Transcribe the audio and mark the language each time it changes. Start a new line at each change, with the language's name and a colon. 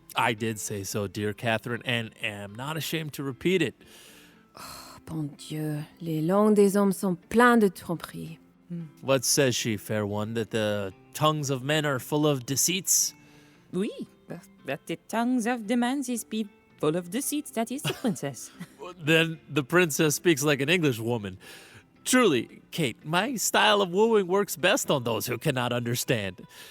English: I did say so, dear Catherine, and am not ashamed to repeat it.
French: Oh, bon Dieu, les langues des hommes sont pleines de tromperies.
English: What says she, fair one, that the tongues of men are full of deceits? Oui, but the tongues of the man is be full of deceits, that is the princess. Then the princess speaks like an English woman. Truly, Kate, my style of wooing works best on those who cannot understand.